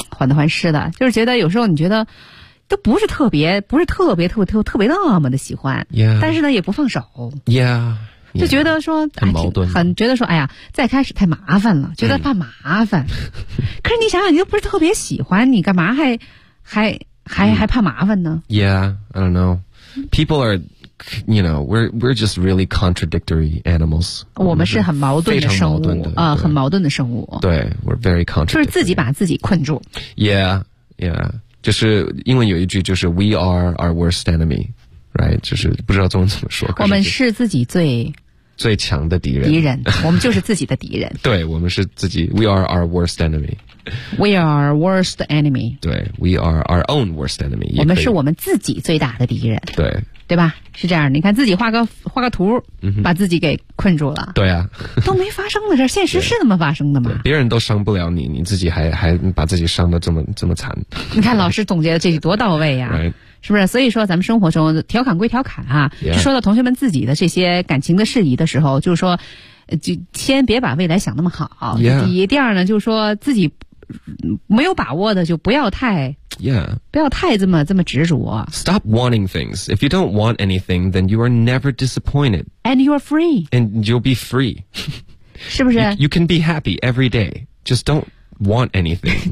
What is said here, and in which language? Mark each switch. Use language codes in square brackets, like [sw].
[zh] 患得患失的就是觉得有时候你觉得都不是特别那么的喜欢、 [en] yeah. [zh] 但是呢也不放手 [en] yeah [zh] 就觉得说 yeah, 很矛盾、很觉得说哎呀再开始太麻烦了觉得怕麻烦可是你想想你又不是特别喜欢你干嘛还怕麻烦呢 [en] Yeah, I don't know People are, you know, we're just really contradictory animals [zh] 我们是很矛盾的生物很矛盾的生物 [en] 对 we're very contradictory [zh] 就是自己把自己困住 Yeah, yeah 就是英文有一句就是 [en] We are our worst enemy [zh] Right, 就是不知道中文怎么说。我们是自己最最强的敌人。敌人，我们就是自己的敌人。对，我们是自己。 [en] We are our worst enemy. We are worst enemy. 对 ，We are our own worst enemy. [zh] 我们是我们自己最大的敌人。对，对吧？是这样。你看自己画个图，把自己给困住了。对啊，都没发生的事，现实是那么发生的吗？别人都伤不了你，你自己还把自己伤得这么惨。你看老师总结的这句多到位呀！ [en] right. [zh] 是不是？所以说，咱们生活中调侃归调侃啊， [en] yeah. [zh] 就说到同学们自己的这些感情的事宜的时候，就是说，就先别把未来想那么好。 [en] Yeah. [zh] 第二呢，就是说自己没有把握的，就不要太， [en] yeah. [zh] 不要太这么执着。 [en] Stop wanting things. If you don't want anything, then you are never disappointed. And you are free. And you'll be free. [zh] 是不是？ [en] You can be happy every day. Just don't want anything.